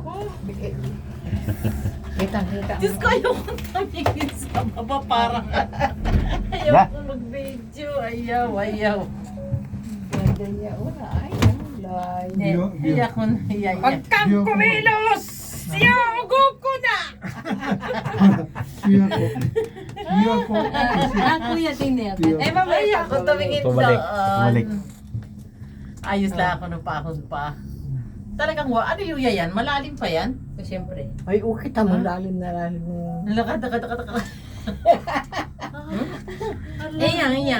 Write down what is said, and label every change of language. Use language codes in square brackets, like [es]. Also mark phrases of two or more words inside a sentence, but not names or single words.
[tl] Kitang-kita. Diyos ko, ayaw kong tumingin sa baba parang ayaw Na. ko mag-video. Ayaw. Ganda niya, oh, ay, ang lay. Iyak ko na, iyak. Wag kang kumilos! Siyago ko na! 琵琶湖琵琶湖 Kuya Tinel. Eh, mamaya ako tumingin Tumalik. doon. Ayos lang ako nung pahon pa. Talagang, ano yung yayan? Malalim pa yan? Siyempre. Ay, okay, tamo lalim na lalim mo. Lakad. Iyan.